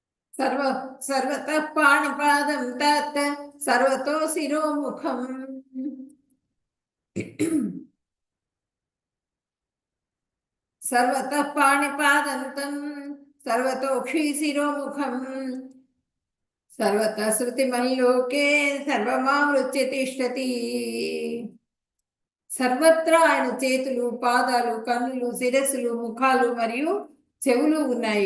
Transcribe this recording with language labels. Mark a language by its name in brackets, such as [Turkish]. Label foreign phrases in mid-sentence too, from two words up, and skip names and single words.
[Sanskrit] సర్వ సర్వతః పాణిపాదం తత్ సర్వతో శిరోముఖం. సర్వతః పాణిపాదంతం సర్వతోక్షి శిరోముఖం సర్వతః శృతిమల్లోకే సర్వమావృత్య తిష్టతి. [Telugu] సర్వత్రా ఆయన చేతులు, పాదాలు, కన్నులు, శిరస్సులు, ముఖాలు మరియు చెవులు ఉన్నాయి.